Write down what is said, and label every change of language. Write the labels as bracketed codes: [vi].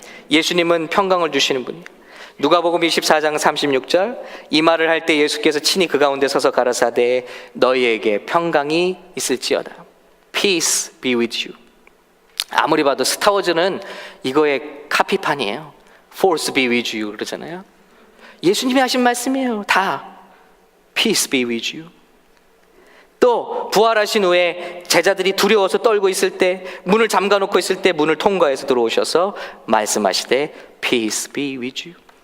[ko] 예수님은 평강을 주시는 분이에요. 누가복음 24장 36절, 이 말을 할 때 예수께서 친히 그 가운데 서서 가라사대 너희에게 평강이 있을지어다. [en] Peace be with you. [ko] 아무리 봐도 스타워즈는 이거의 카피판이에요. [en] Force be with you [ko] 그러잖아요. 예수님이 하신 말씀이에요. 다 [en] Peace be with you. [ko] 또 부활하신 후에 제자들이 두려워서 떨고 있을 때, 문을 잠가놓고 있을 때 문을 통과해서 들어오셔서 말씀하시되 [en] Peace be with you.